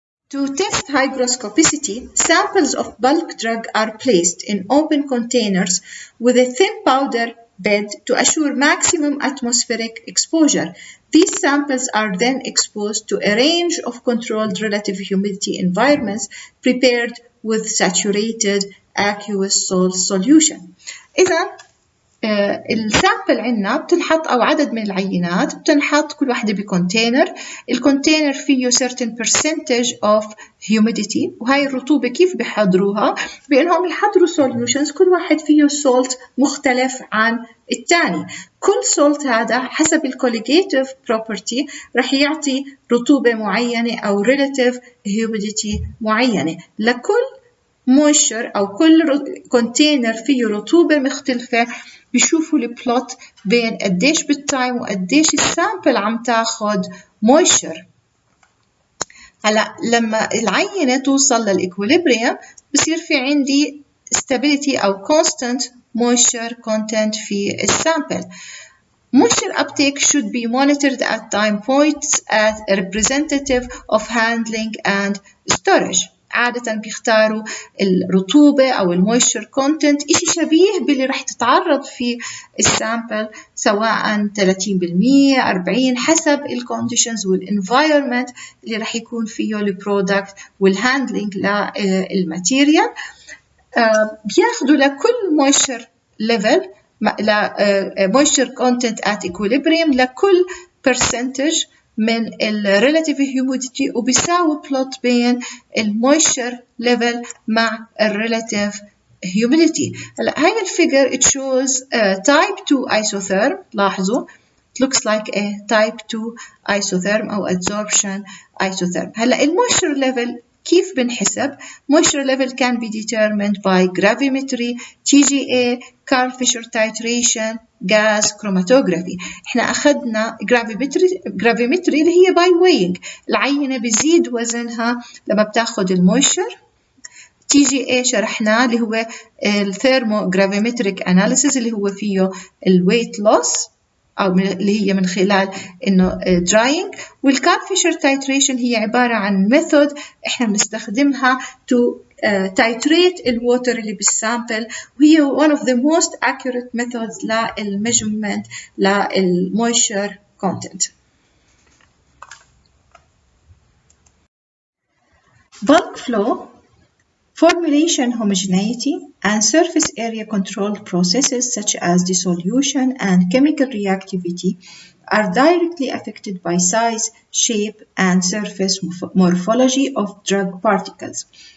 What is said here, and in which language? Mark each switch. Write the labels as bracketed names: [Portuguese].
[English] To test hygroscopicity, samples of bulk drug are placed in open containers with a thin powder bed to assure maximum atmospheric exposure. These samples are then exposed to a range of controlled relative humidity environments prepared with saturated aqueous salt solution. [Arabic] إذا السامبل عندنا بتنحط أو عدد من العينات بتنحط كل واحدة بكونتينر. الكونتينر فيه [English] certain percentage of humidity، [Arabic] وهي الرطوبة كيف بيحضروها؟ بأنهم يحضروا solutions كل واحد فيه salt مختلف عن الثاني. كل salt هذا حسب الcolligative property رح يعطي رطوبة معينة أو relative humidity معينة. لكل moisture أو كل كونتينر فيه رطوبة مختلفة بيشوفوا البلوت بين قديش بالتايم وقديش السامبل عم تاخد moisture. هلا لما العينة توصل للإكوليبريم بصير في عندي stability أو constant moisture content في السامبل. [English] Moisture uptake should be monitored at time points as a representative of handling and storage. [Arabic] عادة بيختاروا الرطوبة أو المويشر كونتنت إشي شبيه باللي رح تتعرض في السامبل سواء 30% 40 حسب الكونديشنز والانفايرمنت اللي رح يكون فيه البرودكت والهاندلينج للماتيريال. بياخدوا لكل مويشر ليفل [English] moisture content at equilibrium [Arabic] لكل percentage من relative humidity وبيساوي plot بين moisture level مع relative humidity. هلا هاي الفيجر [English] it shows type 2 isotherm. [Arabic] لاحظوا [English] it looks like a type 2 isotherm [Arabic] أو [English] adsorption isotherm. [Arabic] هلا [English] moisture level [Arabic] كيف بنحسب؟ [English] moisture level can be determined by gravimetry, TGA, Karl Fischer titration, gas chromatography. [Arabic] احنا أخذنا gravimetry اللي هي by weighing. العينة بيزيد وزنها لما بتاخد المويشر. TGA شرحناه اللي هو الثيرموغرافيمتريك أناليسيس اللي هو فيه الويت لوس أو اللي هي من خلال إنه drying. والكارل فيشر تايتريشن هي عبارة عن method إحنا بنستخدمها [English] to titrate [Arabic] الووتر اللي بالسامبل، وهي [English] one of the most accurate methods [Arabic] للmeasurement للmoisture content. [English] Bulk flow, formulation homogeneity, and surface area control processes such as dissolution and chemical reactivity are directly affected by size, shape, and surface morphology of drug particles.